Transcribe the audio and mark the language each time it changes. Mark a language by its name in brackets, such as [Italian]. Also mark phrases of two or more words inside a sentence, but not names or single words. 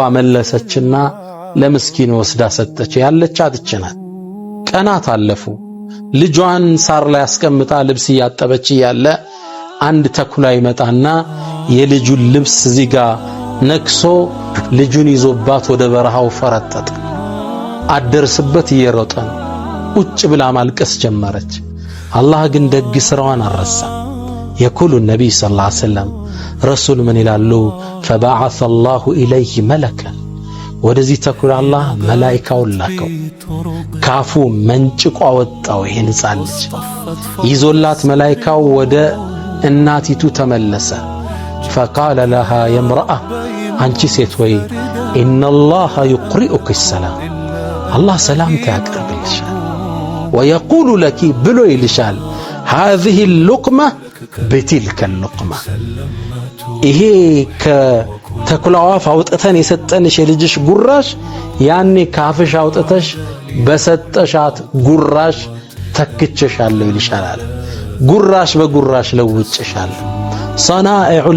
[Amharic] መለሰችና ለምስኪን ወስዳ ሰጠች። ያለቻት እችናት። ቀናት አለፉ። ልጇን ሳር ላይ አስቀምጣ ልብስ ያጠበች ያለ አንድ ተኩላ ይመጣና የልጁን ልብስ እዚህ ጋር ነክሶ ልጁን ይዞባት ወደ በረሃው ፈረጠጠ። አደርስበት እየሮጠ ነው። ቁጭ ብላ ማልቀስ ጀመረች። አላህ ግን ደግ ስራዋን አረሳ። የኩሉ ነብይ [Arabic] صلى الله عليه وسلم [Amharic] ረሱል ምን ይላሉ? [Arabic] فبعث الله إليه ملكا [Amharic] ወደዚህ ተኩላ አላህ መላእክቱን ላከው። ካፉ መንጭቆ አወጣው ይሄን ሕፃን ልጅ ይዞላት መላእክቱ ወደ እናቲቱ ተመለሰ። [Arabic] فقال لها يا امرأة [Amharic] አንቺ ሴት ወይ [Arabic] إن الله يقرئك السلام [Amharic] الله ሰላምታ ያቀርብልሻል [Arabic] ويقول لك [Amharic] ብሎ ይልሻል [Arabic] هذه اللقمة بتلك اللقمة [Amharic] ይሄ ከተኩላዋ አውጥተን የሰጠንሽ የልጅሽ ጉራሽ ያኔ ካፍሽ አውጥተሽ በሰጠሻት ጉራሽ ተክቸሻለሁ ይልሻል። ጉራሽ በጉራሽ ለውጭሻለሁ። ሰናኢዑል